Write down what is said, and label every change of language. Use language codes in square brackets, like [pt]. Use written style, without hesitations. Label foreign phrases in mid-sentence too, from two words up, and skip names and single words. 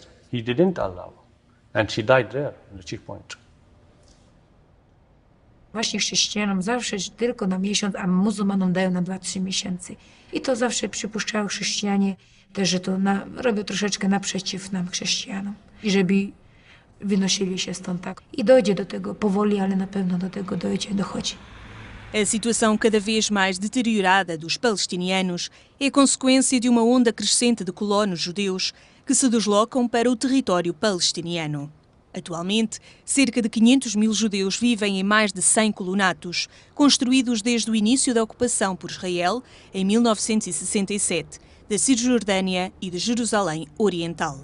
[en] He didn't allow, and she died there in the checkpoint. [pl] Właśnie chrześcijanom zawsze tylko na miesiąc, a muzułmanom dają na 2-3 miesiące. I to zawsze przypuszczają chrześcijanie też, że to robią troszeczkę naprzeciw nam, chrześcijanom. I żeby wynosili się stąd tak. I dojdzie do tego powoli, ale na pewno do tego dochodzi. [pt] A situação cada vez mais deteriorada dos palestinianos é consequência de uma onda crescente de colonos judeus que se deslocam para o território palestiniano. Atualmente, cerca de 500.000 judeus vivem em mais de 100 colonatos, construídos desde o início da ocupação por Israel, em 1967, da Cisjordânia e de Jerusalém Oriental.